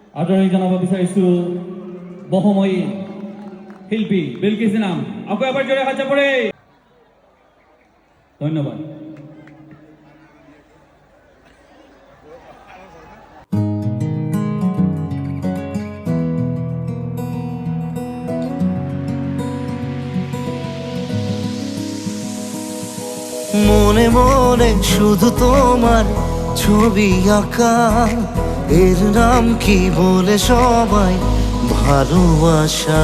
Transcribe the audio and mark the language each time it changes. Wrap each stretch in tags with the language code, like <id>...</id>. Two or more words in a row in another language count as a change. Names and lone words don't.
<as>আদৰণীয় জনাব বিচাৰিছোঁ বহময়ী শিল্পী বিলকিছ ইনাম। আকৌ এবাৰ জোৰে হাত চাপৰে। ধন্যবাদ।</as> <bn>মনে মনে শুধু তোমার ছবি আঁকা, এর নাম কি বলে সবাই ভালোবাসা।</bn>